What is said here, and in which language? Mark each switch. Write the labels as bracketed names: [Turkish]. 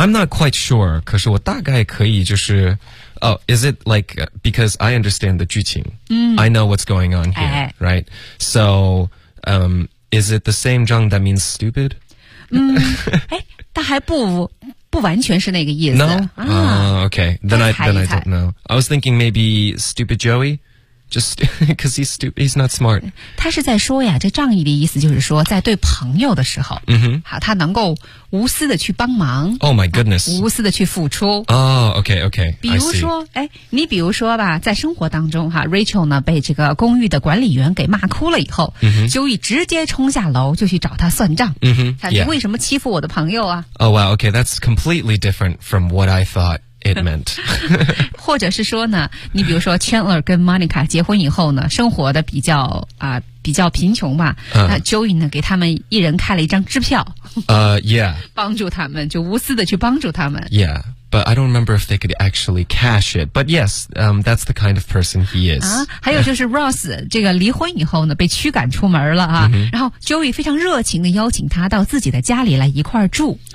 [English] I'm not quite sure, [Chinese] 可是我大概可以就是 [English] Oh, is it like, because I understand the 剧情、嗯、 I know what's going on here, 哎哎 right? So, is it the same 仗 that means stupid? [Chinese] 嗯，哎，它还不完全是那个意思。 [English] No?、啊 okay. Then I don't know. I was thinking maybe stupid Joey, just because he's stupid, he's not smart. [Chinese] 他是在说呀，这仗义的意思就是说，在对朋友的时候，嗯哼，好，他能够无私的去帮忙。 [English] Oh my goodness.、 [Chinese] 啊、无私的去付出。 [English] Oh, okay, okay. [Chinese] 比如说，哎，你比如说吧，在生活当中哈 ，Rachel 呢被这个公寓的管理员给骂哭了以后，嗯哼， Joey直接冲下楼就去找他算账。嗯哼，你、 [English] yeah. [Chinese] 为什么欺负我的朋友啊 [English] ？Oh wow, okay, that's completely different from what I thought. It meant. [Chinese] 或者是说呢，你比如说 Chandler 跟 Monica 结婚以后呢，生活的比较比较贫穷嘛。那 Joey 呢，给他们一人开了一张支票。 [English] Yeah. [Chinese] 帮助他们，就无私的去帮助他们。 [English] Yeah, but I don't remember if they could actually cash it. But yes, that's the kind of person he is. [Chinese] 啊，还有就是 Ross 这个离婚以后呢，被驱赶出门了啊。 Mm-hmm. 然后 Joey 非常热情的邀请他到自己的家里来一块住。